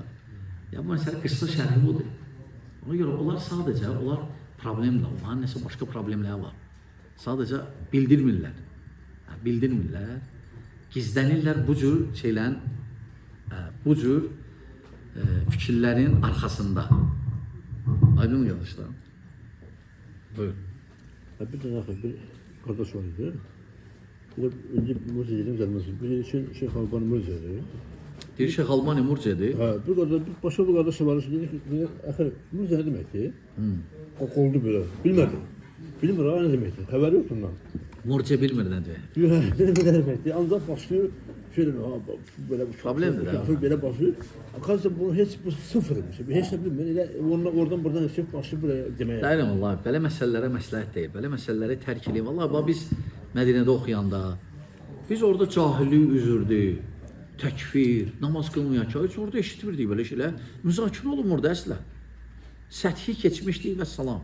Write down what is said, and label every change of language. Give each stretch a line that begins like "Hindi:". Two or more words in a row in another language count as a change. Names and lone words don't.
Azerbaijani: Ya bu məsələ qısa şərhi budur. Ona görə onlar sadəcə, onlar problemlə, onların nəsə başqa problemləri var. Sadəcə bildirmirlər. Bildirmirlər. Gizlənirlər bu cür şeylərin, bu cür fikirlərin arxasında. Aydın arkadaşlar. Buyur.
Turkish: Bir tane bir kardeş var idi. Bir de önce Murciye'nin gelmesi. Bir için Şeyh Alban Murciye'di. Deyir Şeyh Albani Murciye'dir. Ha, bir kardeş, başka bir kardeş var. Dedi ki, Murciye ne demekti? O oldu böyle. Bilmedi. Bilmiyor ha ne demekti. Haberi yok bundan.
Azerbaijani: Murciye bilmir nədir.
Turkish: Ne demekti? Ancak başlıyor. Şöyle böyle
Azerbaijani: Problemdir ha.
Turkish: Böyle başlıyor. Arkadaşlar bu hiç bu sıfırmış. Hiç ne bileyim. Oradan buradan hesap başlıyor buraya demeye.
Azerbaijani: Deyirəm Allah, belə məsələlərə məsləhət deyil. Belə məsələləri tərk edin. Vallahi biz Mədinədə oxuyanda biz orada cahillik üzürdük, təkfir, namaz qılmayan ki, heç orada eşitmirdik belə şeylər. Müzakirə olunmurdu əslən. Səthi keçmişdik və salam.